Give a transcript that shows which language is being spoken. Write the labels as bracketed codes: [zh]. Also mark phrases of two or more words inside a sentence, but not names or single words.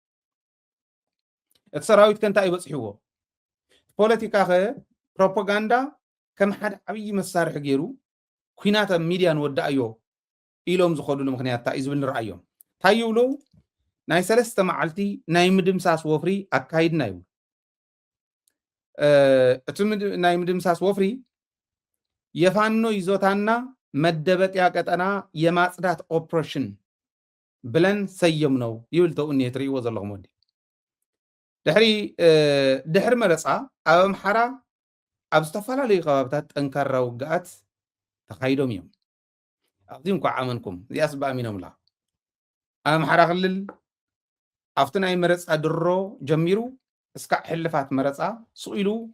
[ti] እቲ ሰራዊት ከ እንታይ ይበፅሕዎ ፖለቲካ ኸ ፕሮፓጋንዳ ከም ሓደ ዓብይ መሳርሒ ገይሩ ኩናት ኣብ ሚድያ ንወዳእዮ ኢሎም ዝኸዱሉ ምክንያት እንታይ እዩ ዝብል ንርአዮም እንታይ ይብሉ ናይ 3 መዓልቲ ናይ ምድምሳስ ወፍሪ ኣካይድና ይብሉ እቲ ናይ ምድምሳስ ወፍሪ [am] የፋኖ ይዞታና መደበቂያ ቀጠና የማጽዳት ኦፕሬሽን ብለን ሰየም ነው [ti] ይብል ተውኔ ትርእይዎ ዘለኹም ወዲ ድሕሪ መረፃ ኣብ ኣምሓራ ኣብ ዝተፈላለዩ ከባቢታት ጠንካራ ውግኣት ተካይዶም እዮም ኣብዚ እንኳ ዓመንኩም እዚኣስ ብኣሚኖምላ ኣብ ኣምሓራ ክልል ኣብቲ ናይ መረፃ ድሮ ጀሚሩ እስካዕ ሕልፋት መረፃ ስኢሉ